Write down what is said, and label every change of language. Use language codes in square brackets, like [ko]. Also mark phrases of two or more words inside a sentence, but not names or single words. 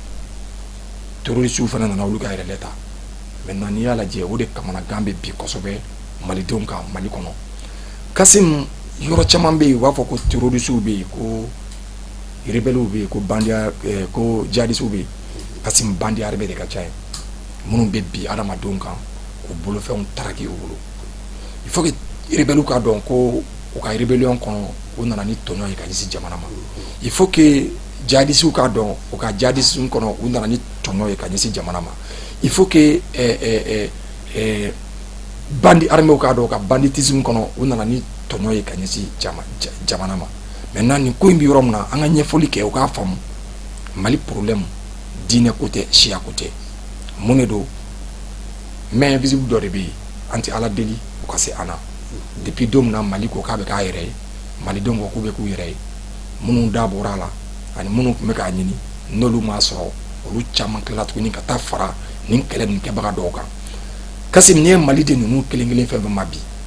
[bm] terroristes fana nana olu ka yɛrɛ ta maintenant n'i y'a lajɛ o de kamanagan bɛ bi kosɛbɛ malidenw kan Mali kɔnɔ Kassim yɔrɔ caman bɛ yen u b'a fɔ ko terroristes bɛ yen ko rebelles bɛ yen ko bandiya ko djihadistes bɛ yen Kassim bandiya yɛrɛ de ka ca yen minnu bɛ bi adamadenw kan k'u bolofɛnw taraki u bolo [fr] il faut que rebelles [bm] ka dɔn ko u ka rébellion kɔnɔ u nana ni tɔɲɔ ye ka ɲɛsin jamana ma [fr] il faut que djihadistes [bm] ka dɔn u ka djihadisme kɔnɔ u nana ni tɔɲɔ ye ka ɲɛsin jamana ma [fr] il faut que [bm] bandi armée ka dɔn ka banditisme kɔnɔ u nana ni tɔɲɔ ye ka ɲɛsin jamana ma maintenant nin ko in bɛ yɔrɔ min na an ka ɲɛfɔli kɛ u k'a faamu Mali problème diinɛ ko tɛ siya ko tɛ mun de don [fr] mais invisible [bm] dɔ de bɛ yen an tɛ Ala deli u ka se an na depuis don min na Mali ko k'a bɛ k'a yɛrɛ ye malidenw ko k'u bɛ k'u yɛrɛ ye minnu da bɔra a la ani minnu tun bɛ k'a ɲini n'olu m'a sɔrɔ olu caman tilala tuguni ka taa fara nin kɛlɛ nin kɛbaga dɔw kan Kassim n'i ye Maliden ninnu kelen kelen fɛn fɛn ma bi